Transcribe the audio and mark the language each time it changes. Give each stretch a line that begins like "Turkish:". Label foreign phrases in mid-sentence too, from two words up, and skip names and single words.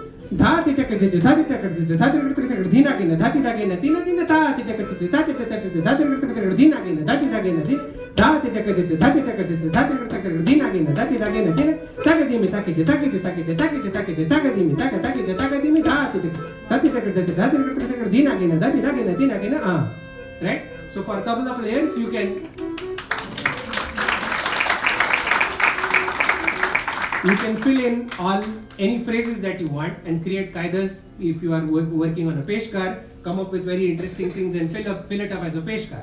English: Dha tita kati dha tita kati dha tita kati dhina gina dha tita gina tina tina dha tita kati dha tita kati dha tita kati dhina gina dha tita gina dha tita kati dha tita kati dha tita kati dhina gina dha tita gina tina takadimi takiti takiti takiti takiti takiti takadimi takati takadimi dha tita kati dha tita kati dhina gina dha tita gina tina gina right. So for tabla players you can fill in any phrases that you want and create kaidas. If you are working on a peshkar, come up with very interesting things and fill it up as a peshkar.